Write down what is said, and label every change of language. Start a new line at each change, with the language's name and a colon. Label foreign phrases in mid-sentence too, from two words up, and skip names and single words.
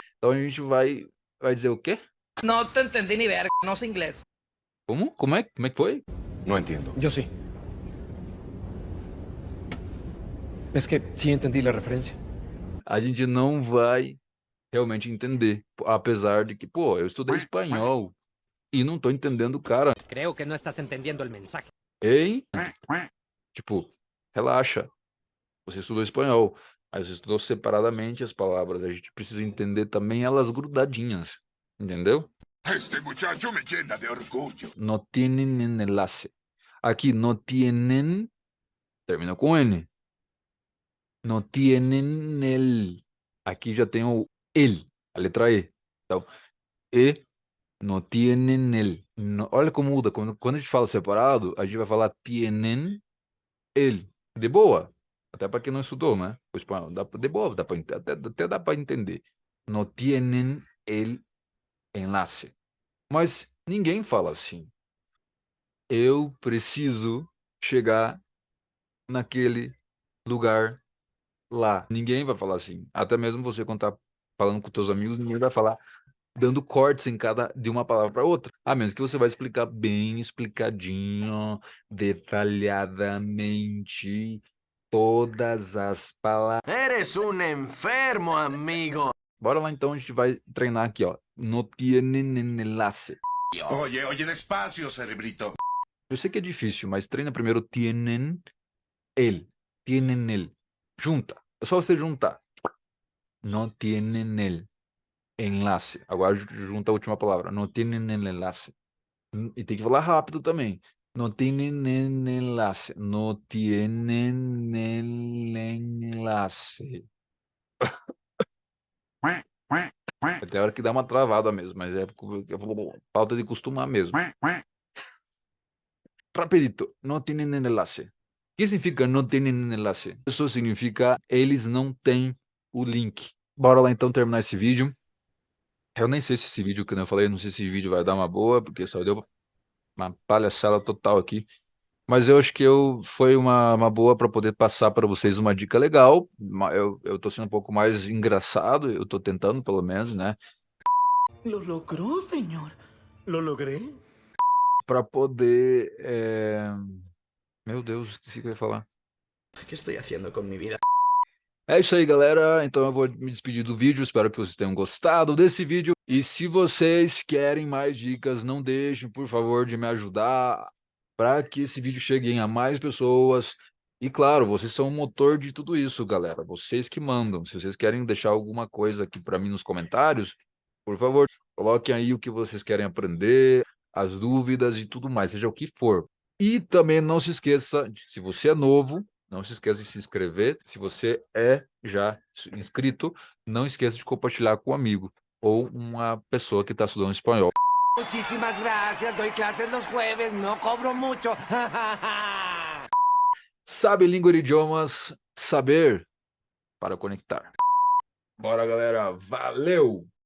Portuguese: Então a gente vai dizer o quê?
Spanish: No te entendí ni verga, no sé inglés.
Portuguese: Como? Como é que foi?
Spanish: No entiendo. Yo sí. Es que sí entendí la referencia.
Portuguese: A gente não vai realmente entender, apesar de que, pô, eu estudei espanhol e não tô entendendo o cara.
Spanish: Creo que no estás entendiendo el mensaje.
Portuguese: Hein? Tipo, relaxa. Você estudou espanhol, mas você estudou separadamente as palavras. A gente precisa entender também elas grudadinhas, entendeu?
Spanish: Este muchacho me llena de orgullo. No tienen enlace.
Portuguese: Aqui,
Spanish: no tienen,
Portuguese: termina com N.
Spanish: No tienen el.
Portuguese: Aqui já tem o el, a letra E. Então, E,
Spanish: no tienen el. No,
Portuguese: olha como muda. Quando a gente fala separado, a gente vai falar
Spanish: tienen el.
Portuguese: De boa. Até para quem não estudou, né? O espanhol. De boa, até dá para entender. No tienen el enlace. Mas ninguém fala assim. Eu preciso chegar naquele lugar lá. Ninguém vai falar assim. Até mesmo você quando tá falando com teus amigos, ninguém vai falar dando cortes de uma palavra para outra. A menos que você vai explicar bem explicadinho, detalhadamente, todas as palavras.
Spanish: Eres un enfermo, amigo.
Portuguese: Bora lá então, a gente vai treinar aqui, ó.
Spanish: No tienen enlace. Oye, despacio, cerebrito.
Portuguese: Eu sei que é difícil, mas treina primeiro
Spanish: tienen el. Tienen el.
Portuguese: Junta. É só você juntar.
Spanish: No tienen el enlace.
Portuguese: Agora junta a última palavra.
Spanish: No tienen el enlace.
Portuguese: E tem que falar rápido também.
Spanish: No tienen el enlace. No tienen el enlace.
Portuguese: Tem hora que dá uma travada mesmo, mas é falta de costumar mesmo.
Spanish: Rapidito. No tienen el enlace.
Portuguese: O que significa
Spanish: no tienen enlace?
Portuguese: Isso significa eles não têm o link. Bora lá então terminar esse vídeo. Eu nem sei se esse vídeo, que eu falei, não sei se esse vídeo vai dar uma boa, porque só deu uma palhaçada total aqui. Mas eu acho que foi uma boa para poder passar para vocês uma dica legal. Eu tô sendo um pouco mais engraçado, eu tô tentando pelo menos, né?
Spanish: Lo logró, señor. Lo logré.
Portuguese: Para poder... Meu Deus, esqueci o que eu ia falar.
Spanish: ¿Qué estoy haciendo con mi vida?
Portuguese: É isso aí, galera. Então eu vou me despedir do vídeo. Espero que vocês tenham gostado desse vídeo. E se vocês querem mais dicas, não deixem, por favor, de me ajudar para que esse vídeo chegue a mais pessoas. E claro, vocês são o motor de tudo isso, galera. Vocês que mandam. Se vocês querem deixar alguma coisa aqui para mim nos comentários, por favor, coloquem aí o que vocês querem aprender, as dúvidas e tudo mais, seja o que for. E também não se esqueça, se você é novo, não se esqueça de se inscrever. Se você é já inscrito, não esqueça de compartilhar com um amigo ou uma pessoa que está estudando espanhol.
Spanish: Muchísimas gracias. Doy clases los jueves. No cobro mucho.
Portuguese: Sabe língua de idiomas, saber para conectar. Bora, galera. Valeu!